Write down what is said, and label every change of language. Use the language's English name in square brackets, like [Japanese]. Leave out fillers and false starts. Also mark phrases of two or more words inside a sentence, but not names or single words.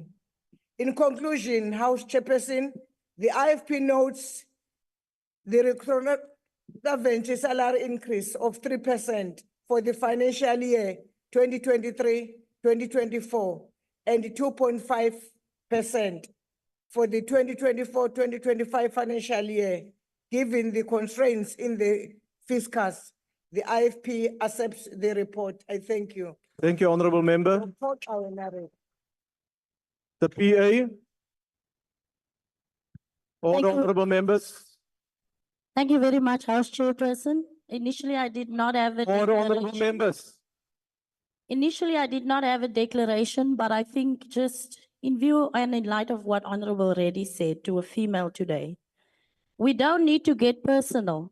[English] In conclusion, House Chairperson, the IFP notes the recurrent salary increase of 3% for the financial year 2023-2024 and 2.5% for the 2024-2025 financial year. Given the constraints in the fiscus, the IFP accepts the report. I thank you. Thank you, Honorable Member. [Zulu] Sokuphoxa wena re. [English] The PA. Order, you. honorable members. Thank you very much, House Chairperson. Initially, I did not have a Order, honorable declaration. members. Initially, I did not have a declaration, but I think just in view and in light of what Honorable Reddy said to a female today, we don't need to get personal.